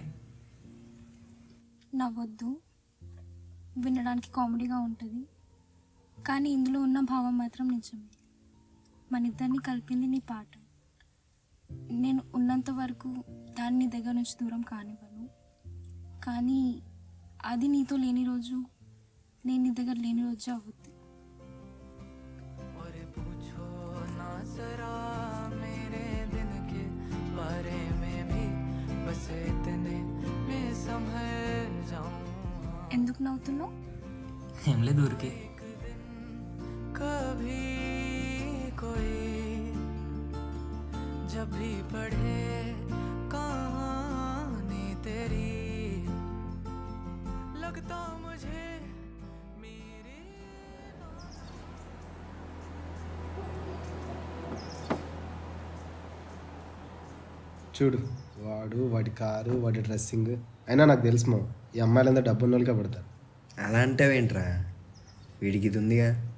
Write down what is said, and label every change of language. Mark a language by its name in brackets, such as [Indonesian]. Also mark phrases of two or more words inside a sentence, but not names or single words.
[Telugu] నవ్వొద్దు, వినడానికి కామెడీగా ఉంటుంది, కానీ ఇందులో ఉన్న భావం మాత్రం నిజమే. మన ఇద్దరిని కలిపింది నీ పాట. నేను ఉన్నంత వరకు దాన్ని నీ దగ్గర నుంచి దూరం కానివ్వను, కానీ అది నీతో లేని రోజు, నేను నీ దగ్గర లేని రోజు అవుద్ది. [Hindi] और पूछो ना जरा मेरे दिन के बारे में भी, बस इतने में संभल जाऊं। [Telugu] ఎందుకు నవ్వుతున్నావు? ఏం లేదు ఊరికే. [Hindi] कभी कोई जब भी पढ़े कहानी तेरी, लगता मुझे मेरे [Telugu] చూడు, వాడు వాడి కారు వాడి డ్రెస్సింగ్ అయినా నాకు తెలుసు మా ఈ అమ్మాయిలంతా డబ్బున్న వాళ్ళకే పడతారు. అలా అంటావేంట్రా, వీడికి ఇది ఉందిగా.